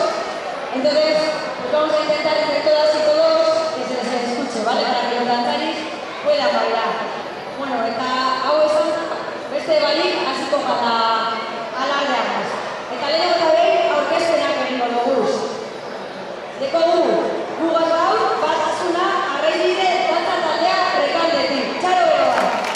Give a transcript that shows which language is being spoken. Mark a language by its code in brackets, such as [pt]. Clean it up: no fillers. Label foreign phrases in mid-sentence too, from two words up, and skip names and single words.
[es] Entonces, pues vamos a intentar entre todas y todos que se les escuche, ¿vale? Para que los danzaris puedan bailar. [eu] Bueno, hau esan, beste balik hasiko gara alardeagaz. Eta lehenengo eta behin aurkezpenak egingo doguz. Dekogu, gugaz gaur, batasuna Arraizbide dantza taldea Rekaldetik. Txaro bero bat.